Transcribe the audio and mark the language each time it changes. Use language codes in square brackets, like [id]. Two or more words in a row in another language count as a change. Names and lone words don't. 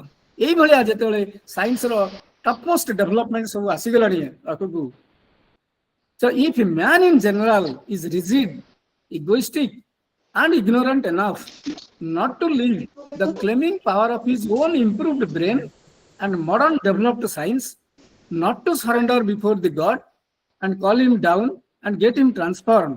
[or] ଏଇଭଳିଆ ଯେତେବେଳେ [en] science topmost development [or] ସବୁ ଆସିଗଲାଣି ଆଗକୁ, [en] so if a man in general is rigid, egoistic and ignorant enough not to leave the claiming power of his own improved brain and modern developed science, not to surrender before the God and call him down and get him transformed.